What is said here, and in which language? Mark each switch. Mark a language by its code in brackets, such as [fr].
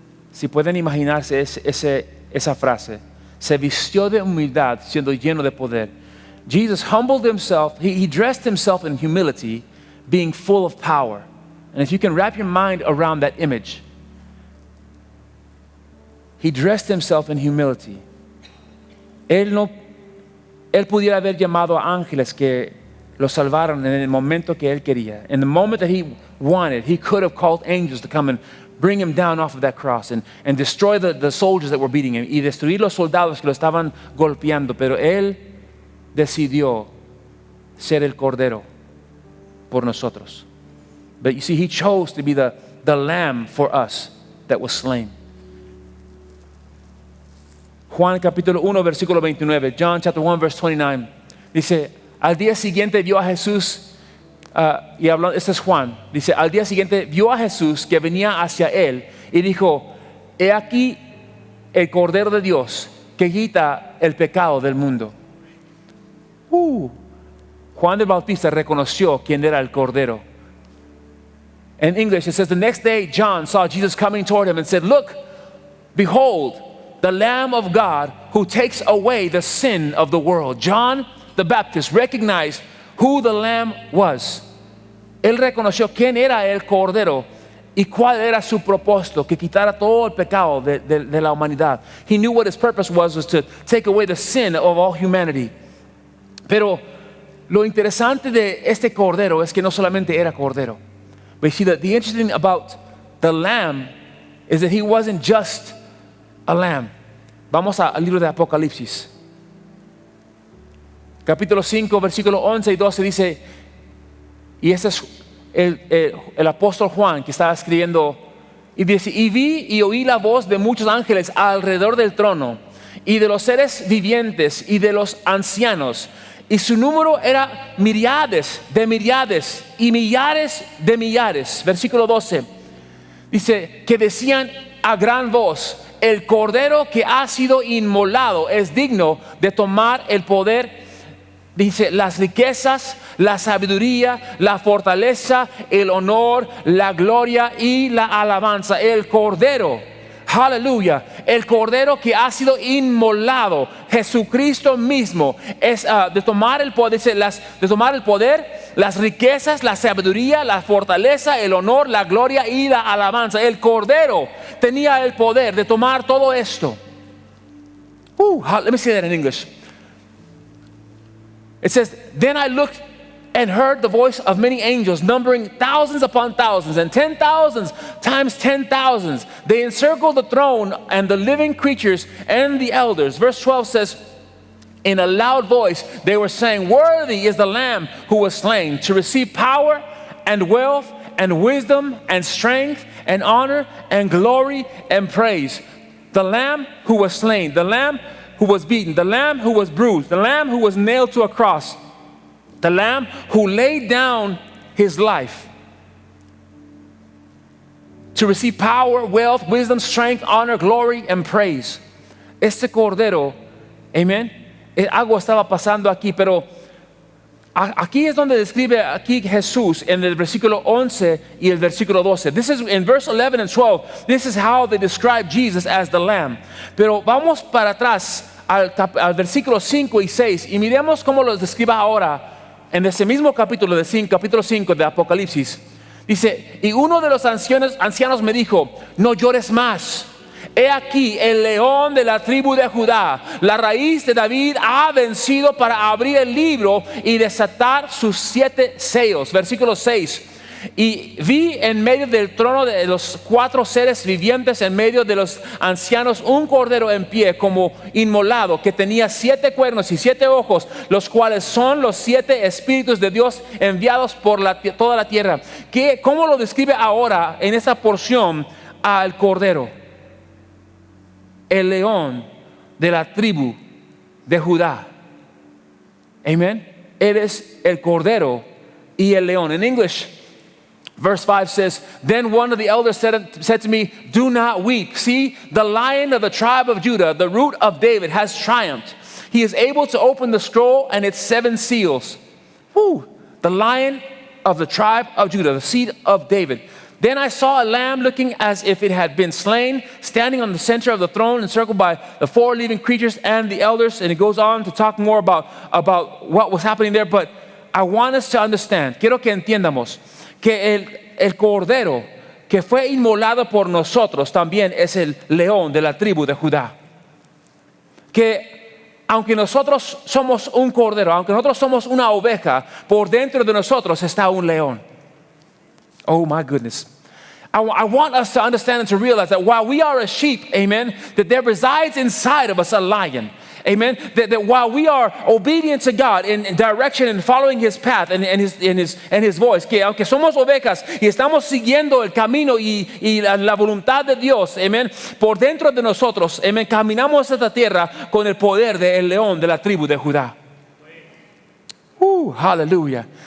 [es] Si pueden imaginarse esa frase, se vistió de humildad siendo lleno de poder. [en] Jesus humbled himself, he dressed himself in humility, being full of power. And if you can wrap your mind around that image, he dressed himself in humility. [es] Él pudiera haber llamado a ángeles que lo salvaran en el momento que él quería. [en] In the moment that he wanted, he could have called angels to come and bring him down off of that cross and destroy the soldiers that were beating him [es] y destruir los soldados que lo estaban golpeando. Pero él decidió ser el cordero por nosotros. [en] But you see, he chose to be the lamb for us that was slain. [es] Juan capítulo 1 versículo 29, [en] John chapter 1 verse 29, [es] dice, al día siguiente vio a Jesús, y hablando, este es Juan, dice, al día siguiente vio a Jesús que venía hacia él y dijo, he aquí el Cordero de Dios que quita el pecado del mundo. Juan el Bautista reconoció quién era el Cordero. [en] In English it says, the next day John saw Jesus coming toward him and said, look, behold, the Lamb of God who takes away the sin of the world. John the Baptist recognized who the Lamb was. [es] Él reconoció quién era el Cordero y cuál era su propósito, que quitara todo el pecado de la humanidad. [en] He knew what his purpose was to take away the sin of all humanity. [es] Pero lo interesante de este Cordero es que no solamente era Cordero. [en] But you see, that the interesting thing about the Lamb is that he wasn't just a lamb. [es] Vamos al libro de Apocalipsis. Capítulo 5, versículo 11 y 12 dice, y este es el apóstol Juan que estaba escribiendo, y dice, y vi y oí la voz de muchos ángeles alrededor del trono, y de los seres vivientes y de los ancianos, y su número era miríades de miríades y millares de millares. Versículo 12 dice, que decían a gran voz, el Cordero que ha sido inmolado es digno de tomar el poder, dice, las riquezas, la sabiduría, la fortaleza, el honor, la gloria y la alabanza. El Cordero, aleluya, el Cordero que ha sido inmolado, Jesucristo mismo, es de tomar el poder, dice, de tomar el poder, las riquezas, la sabiduría, la fortaleza, el honor, la gloria y la alabanza. El Cordero tenía el poder de tomar todo esto. [en] Let me say that in English. It says, then I looked and heard the voice of many angels, numbering thousands upon thousands and 10,000s times 10,000s. They encircled the throne and the living creatures and the elders. Verse 12 says, in a loud voice they were saying, worthy is the Lamb who was slain to receive power and wealth and wisdom and strength and honor and glory and praise. The Lamb who was slain, the Lamb who was beaten, the Lamb who was bruised, the Lamb who was nailed to a cross, the Lamb who laid down his life to receive power, wealth, wisdom, strength, honor, glory, and praise. [es] Este Cordero, amen. Algo estaba pasando aquí, pero aquí es donde describe aquí Jesús en el versículo 11 y el versículo 12. [en] This is in verse 11 and 12. This is how they describe Jesus as the Lamb. [es] Pero vamos para atrás al versículo 5 y 6 y miremos cómo los describe ahora en ese mismo capítulo capítulo 5 de Apocalipsis. Dice, y uno de los ancianos me dijo, no llores más. He aquí el león de la tribu de Judá, la raíz de David, ha vencido para abrir el libro y desatar sus 7 sellos. Versículo 6. Y vi en medio del trono de los 4 seres vivientes, en medio de los ancianos, un cordero en pie como inmolado, que tenía 7 cuernos y 7 ojos, los cuales son los 7 espíritus de Dios enviados por toda la tierra. ¿Cómo lo describe ahora en esta porción al cordero? El león de la tribu de Judá. Amén. Eres el cordero y el león. [en] In English, verse 5 says, then one of the elders said to me, do not weep. See, the Lion of the tribe of Judah, the Root of David, has triumphed. He is able to open the scroll and its 7 seals. Woo! The Lion of the tribe of Judah, the seed of David. Then I saw a lamb looking as if it had been slain, standing on the center of the throne, encircled by the 4 living creatures and the elders. And it goes on to talk more about what was happening there. But I want us to understand, [es] quiero que entiendamos, que el cordero que fue inmolado por nosotros también es el león de la tribu de Judá. Que aunque nosotros somos un cordero, aunque nosotros somos una oveja, por dentro de nosotros está un león. [en] Oh my goodness. I want us to understand and to realize that while we are a sheep, amen, that there resides inside of us a lion. [es] Amen. [en] That while we are obedient to God in direction and following His path and His voice, [es] que aunque somos ovejas y estamos siguiendo el camino y la voluntad de Dios, amen, por dentro de nosotros, amen, caminamos esta tierra con el poder del león de la tribu de Judá. Hallelujah.